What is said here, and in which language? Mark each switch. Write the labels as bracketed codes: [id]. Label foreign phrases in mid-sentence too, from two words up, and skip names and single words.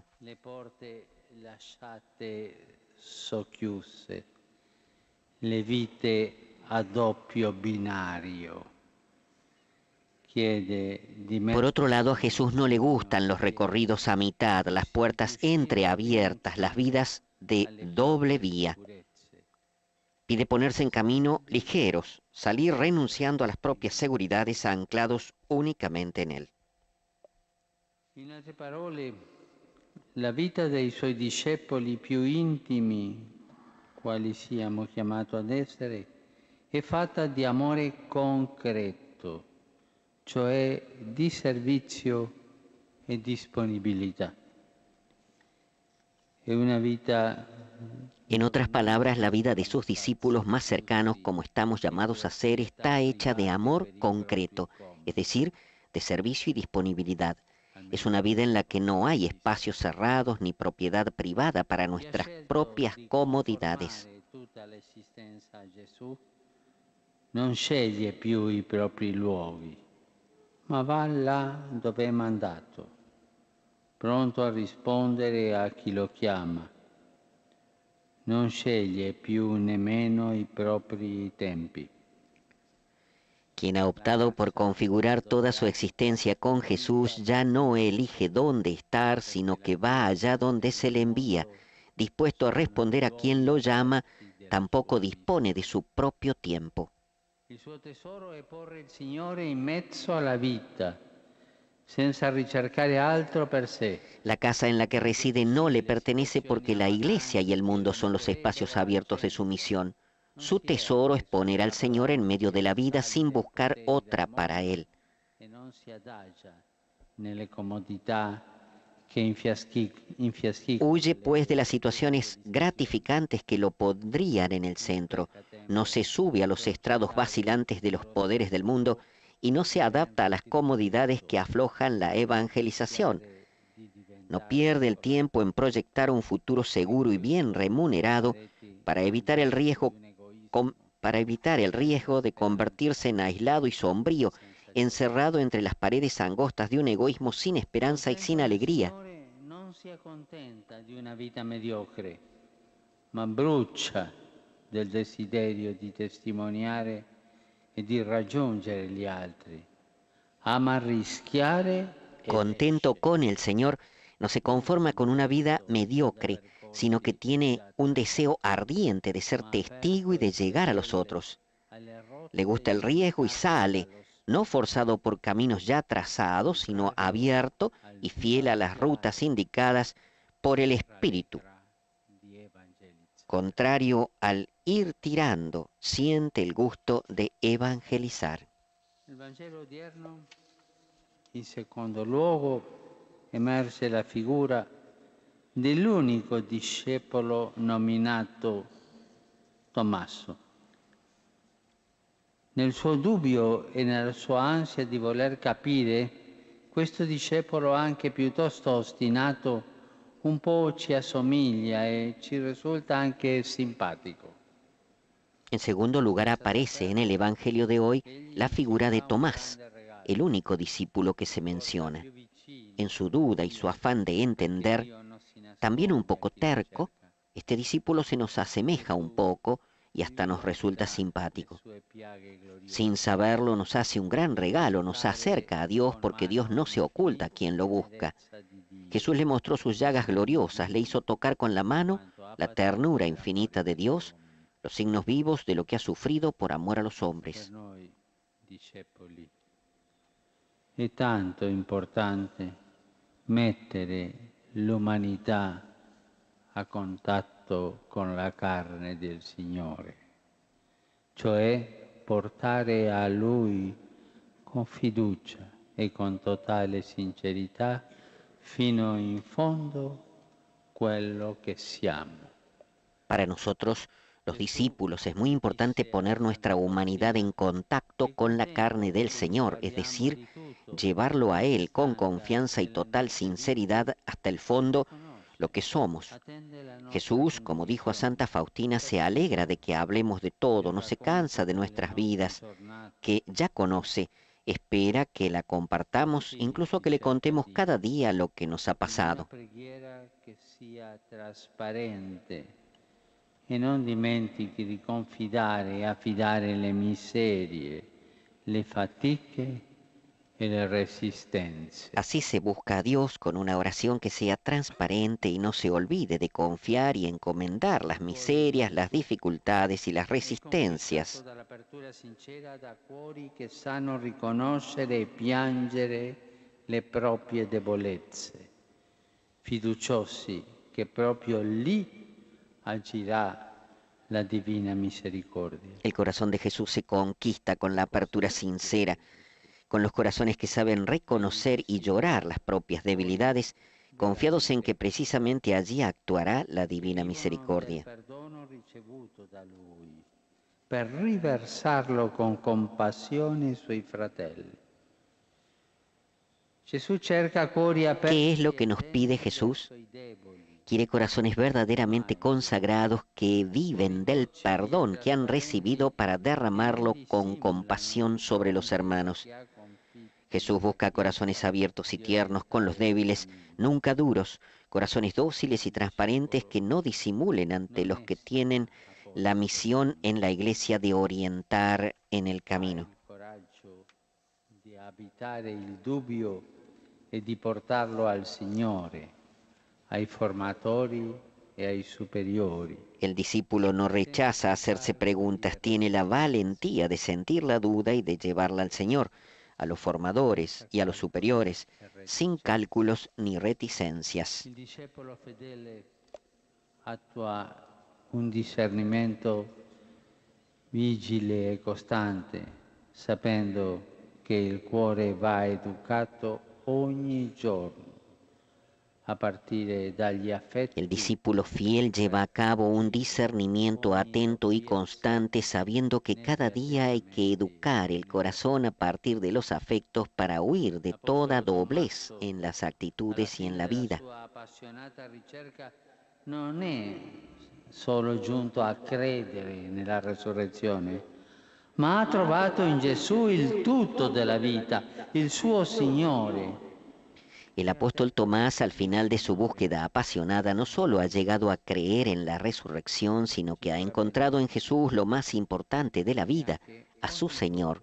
[it] Le porte lasciate socchiuse, le vite a doppio binario. [es] Por otro lado, a Jesús no le gustan los recorridos a mitad, las puertas entreabiertas, las vidas de doble vía. Pide ponerse en camino ligeros, salir renunciando a las propias seguridades anclados únicamente en Él. [it] In altre parole, la vita dei suoi discepoli più intimi, quali siamo chiamati ad essere, è fatta di amore concreto, cioè di servizio e disponibilità. È una vita. [es] En otras palabras, la vida de sus discípulos más cercanos, como estamos llamados a ser, está hecha de amor concreto, es decir, de servicio y disponibilidad. Es una vida en la que no hay espacios cerrados ni propiedad privada para nuestras propias comodidades. [it] dall'esistenza a Gesù, non sceglie più i propri luoghi, ma va là dove è mandato, pronto a rispondere a chi lo chiama. Non sceglie più nemmeno i propri tempi. [es] Quien ha optado por configurar toda su existencia con Jesús ya no elige dónde estar, sino que va allá donde se le envía, dispuesto a responder a quien lo llama, tampoco dispone de su propio tiempo. [it] Il suo tesoro è porre il Signore in mezzo alla vita, senza ricercare altro per sé. [es] La casa en la que reside no le pertenece porque la iglesia y el mundo son los espacios abiertos de su misión. Su tesoro es poner al Señor en medio de la vida sin buscar otra para Él. [it] E non si adagia nelle comodità che infiaschicono. [es] Huye pues de las situaciones gratificantes que lo pondrían en el centro. No se sube a los estrados vacilantes de los poderes del mundo y no se adapta a las comodidades que aflojan la evangelización. No pierde el tiempo en proyectar un futuro seguro y bien remunerado para evitar el riesgo de convertirse en aislado y sombrío, encerrado entre las paredes angostas de un egoísmo sin esperanza y sin alegría. [it] Non si accontenta di una vita mediocre, ma brucia del desiderio di testimoniare e di raggiungere gli altri. Ama rischiare e [es] Contento con el Señor, no se conforma con una vida mediocre, sino que tiene un deseo ardiente de ser testigo y de llegar a los otros. Le gusta el riesgo y sale, no forzado por caminos ya trazados, sino abierto y fiel a las rutas indicadas por el Espíritu. Contrario al ir tirando, siente el gusto de evangelizar. [it] Nel Vangelo odierno, in secondo luogo, emerge la figura dell'unico discepolo nominato Tommaso. Nel suo dubbio e nella sua ansia di voler capire, questo discepolo anche piuttosto ostinato un po' ci assomiglia e ci risulta anche simpatico. [es] En segundo lugar aparece en el Evangelio de hoy la figura de Tomás, el único discípulo que se menciona. En su duda y su afán de entender, también un poco terco, este discípulo se nos asemeja un poco y hasta nos resulta simpático. Sin saberlo nos hace un gran regalo, nos acerca a Dios porque Dios no se oculta a quien lo busca. Jesús le mostró sus llagas gloriosas, le hizo tocar con la mano la ternura infinita de Dios, los signos vivos de lo que ha sufrido por amor a los hombres. [it] È tanto importante mettere l'umanità a contatto con la carne del Signore, cioè portare a Lui con fiducia e con totale sincerità fino in fondo quello che siamo. [es] Para nosotros, los discípulos, es muy importante poner nuestra humanidad en contacto con la carne del Señor, es decir, llevarlo a Él con confianza y total sinceridad hasta el fondo, lo que somos. Jesús, como dijo a Santa Faustina, se alegra de que hablemos de todo, no se cansa de nuestras vidas, que ya conoce, espera que la compartamos, incluso que le contemos cada día lo que nos ha pasado. [it] E non dimentichi di confidare e affidare le miserie, le fatiche e le resistenze. [es] Así se busca a Dios con una oración que sea transparente y no se olvide de confiar y encomendar las miserias, las dificultades y las resistencias. [it] Dalla apertura sincera da cuori che sanno riconoscere e piangere le proprie debolezze, fiduciosi che proprio lì agirá la divina misericordia. [es] El corazón de Jesús se conquista con la apertura sincera, con los corazones que saben reconocer y llorar las propias debilidades, confiados en que precisamente allí actuará la divina misericordia. [it] Perdono ricevuto da Lui, per riversarlo con compassione sui fratelli. Jesús cerca cuori aperti. [es] ¿Qué es lo que nos pide Jesús? Quiere corazones verdaderamente consagrados que viven del perdón que han recibido para derramarlo con compasión sobre los hermanos. Jesús busca corazones abiertos y tiernos con los débiles, nunca duros, corazones dóciles y transparentes que no disimulen ante los que tienen la misión en la iglesia de orientar en el camino. [it] Di abitare il dubbio e di portarlo al Signore, ai formatori e ai superiori. [es] El discípulo no rechaza hacerse preguntas, tiene la valentía de sentir la duda y de llevarla al Señor, a los formadores y a los superiores, sin cálculos ni reticencias. [it] Il discepolo fedele attua un discernimento vigile e costante, sapendo che il cuore va educato ogni giorno, a partire dagli affetti. [es] El discípulo fiel lleva a cabo un discernimiento atento y constante, sabiendo que cada día hay que educar el corazón a partir de los afectos para huir de toda doblez en las actitudes y en la vida. [it] La sua appassionata ricerca non è solo giunto a credere nella resurrezione, ma ha trovato in Gesù il tutto della vita, il suo Signore. [es] El apóstol Tomás, al final de su búsqueda apasionada, no solo ha llegado a creer en la resurrección, sino que ha encontrado en Jesús lo más importante de la vida, a su Señor.